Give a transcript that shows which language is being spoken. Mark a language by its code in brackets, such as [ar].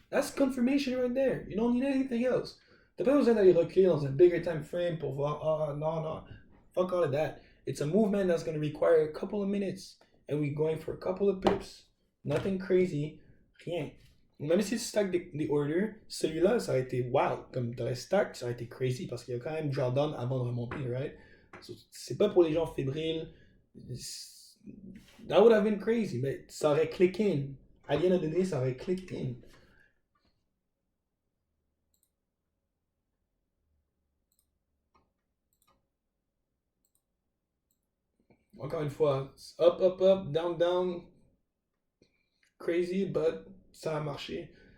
[en] That's confirmation right there. You don't need anything else. [fr] T'as pas besoin d'aller reculer dans un bigger time frame pour voir, non. [en] Fuck all of that. It's a movement that's going to require a couple of minutes. And we're going for a couple of pips. Nothing crazy. Rien. [fr] Même si tu stack des orders, celui-là, ça aurait été wow. Comme tu aurais stack, ça aurait été crazy parce qu'il y a quand même drawdown avant de remonter, right? So, c'est pas pour les gens fébriles. [en] That would have been crazy, [fr] mais ça aurait [en] click in. À the end of the day, [fr] ça aurait [en] click in. [fr] Encore une fois, up, down. [en] Crazy, but [fr] ça a marché.